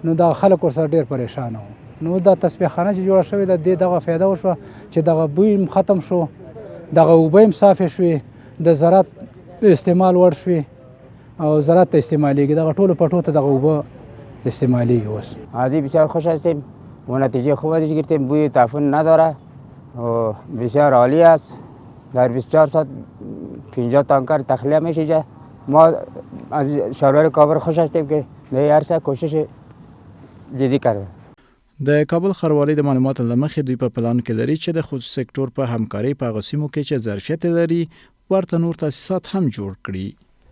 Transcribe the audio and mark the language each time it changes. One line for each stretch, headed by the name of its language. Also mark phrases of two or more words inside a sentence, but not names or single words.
Pashto: نو دا خلک ورسره ډېر پریشانه وو. نو دا تصفیه خانه چې جوړه شوې ده دغه فایده وشوه چې دغه بوی هم ختم شو، دغه اوبه هم صافې شوې، د زراعت استعمال وړ شوې او زراعت ته استعمالیږي. دغه ټولو پټو ته دغه اوبه استعمالیږي. اوس
Persian: আজি بسیار خوش هستیم و نتیجه خوب ازش گرفتیم. بوی تعفن نداره و بسیار عالی است. در 24 ساعت 50 تانکر تخلیه میشه. ما از شهردار کابل خوش هستیم که در هر سال کوشش جدی کرده.
Pashto: د کابل ښاروالۍ د معلوماتو له مخې دوی په پلان کې لري چې د خصوصي سکتور په همکارۍ په هغو سیمو کې چې ظرفیت لري ورته نور تاسیسات هم جوړ کړي.